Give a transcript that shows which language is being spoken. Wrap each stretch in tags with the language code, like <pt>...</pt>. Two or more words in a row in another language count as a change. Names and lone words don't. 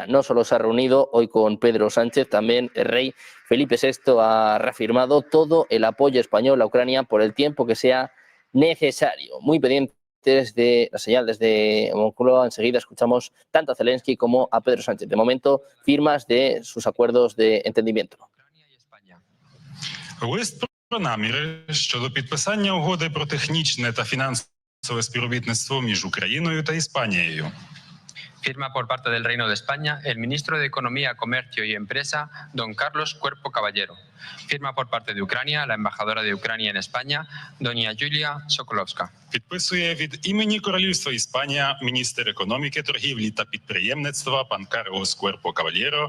<es>No solo se ha reunido hoy con Pedro Sánchez, también el rey Felipe VI ha reafirmado todo el apoyo español a Ucrania por el tiempo que sea necesario. Muy pendientes de la señal desde Moncloa, enseguida escuchamos tanto a Zelensky como a Pedro Sánchez. De momento, firmas de sus acuerdos de entendimiento.</es> <uk>Лист про наміри щодо підписання угоди про технічне та фінансове співробітництво між Україною та Іспанією.</uk> <es>Firma por parte del Reino de España el ministro de Economía, Comercio y Empresa, don Carlos Cuerpo Caballero. Firma por parte de Ucrania la embajadora de Ucrania en España, doña Julia Sokolowska.</es> <uk>Підписує від імені Королівства Іспанія міністр економіки, торгівлі та підприємництва пан Карлос Куерпо Кавальєро.</uk>